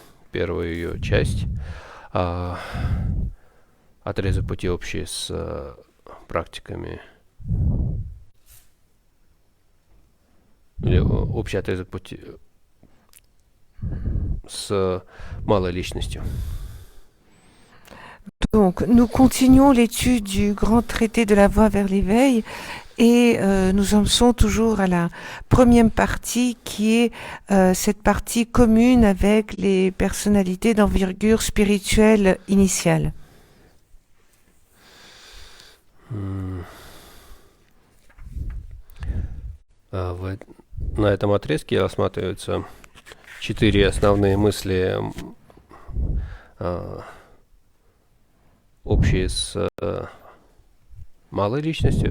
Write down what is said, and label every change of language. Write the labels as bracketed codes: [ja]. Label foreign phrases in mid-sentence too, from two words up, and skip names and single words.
[ru] Первая ее часть. Отрезок пути общий с практиками. Или общий отрезок пути с малой личностью. [fr] Donc, nous continuons l'étude du grand traité de la voie vers l'éveil et nous en sommes toujours à la première partie qui est cette partie commune avec les personnalités d'envergure spirituelle initiale. [ru] На этом отрезке рассматриваются 4 основные мысли, общие с малой личностью.